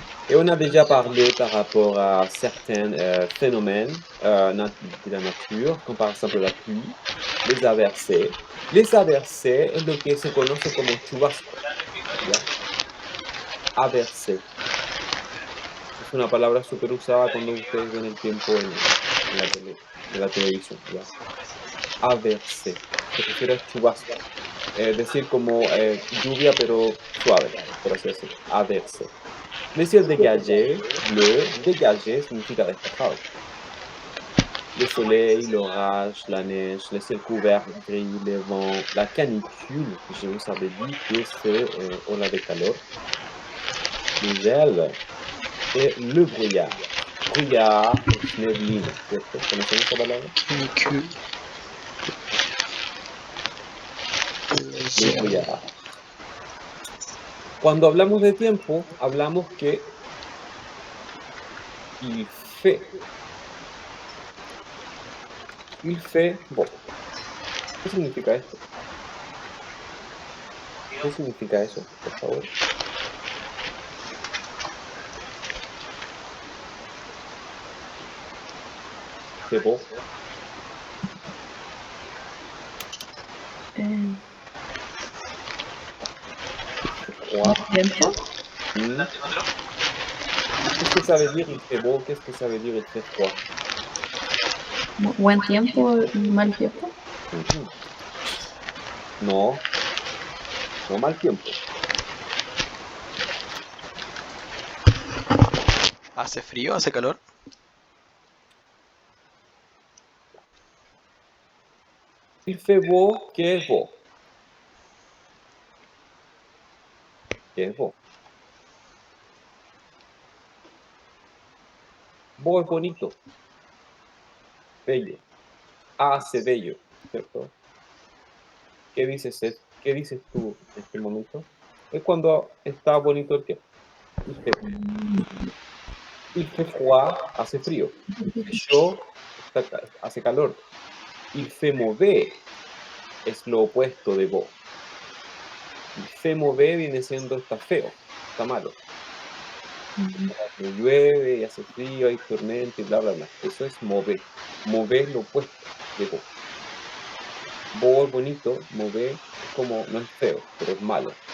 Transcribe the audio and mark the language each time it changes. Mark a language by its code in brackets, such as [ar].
[fr] Et on a déjà parlé par rapport à certains phénomènes de la nature, comme par exemple la pluie, les averses. [es] Les averses es lo que se conoce como chubasco, ¿ya? Averse. Es una palabra súper usada cuando ustedes ven el tiempo en en la televisión, ¿ya? Averse. Se refiere a chubasco. Es decir, como lluvia, pero suave, por así decirlo. [fr] Averse. Le ciel dégagé, bleu, dégagé [es] significa despejado. [fr] Le soleil, l'orage, la neige, le ciel couvert, gris, le vent, la canicule, je vous avais dit que c'est [es] ola de calor. [fr] le gel et le brouillard. [es] Brouillard es neblina, ¿cierto? ¿Conocen esa palabra? [fr] canicule, le Le gel. brouillard. [es] Cuando hablamos de tiempo, hablamos que [fr] il fait. Il fait beau. [es] ¿Qué significa esto? ¿Qué significa eso, por favor? [fr] C'est beau. Eh, Froid. [es] tiempo. Hmm. [fr] Qu'est-ce que ça veut dire il fait beau? Qu'est-ce que ça veut dire il fait froid? [es] Buen tiempo y mal tiempo. Ujú. No, no mal tiempo. ¿Hace frío? ¿Hace calor? [fr] Il fait beau, [es] ¿qué es beau? ¿Qué es beau? Beau es bonito, bello. Hace bello, ¿cierto? ¿Qué dices tú en este momento? Es cuando está bonito el tiempo. [fr] Il fait froid, [es] hace frío. [fr] Il fait chaud, [es] hace calor. [fr] Il fait mauvais [es] es lo opuesto de beau. [fr] Il fait mauvais [es] viene siendo está feo, está malo. Cuando llueve y hace frío, hay tormenta y bla, bla, bla. Eso es mauvais. Mauvais es lo opuesto de beau. Beau es bonito, mauvais es como, no es feo, pero es malo.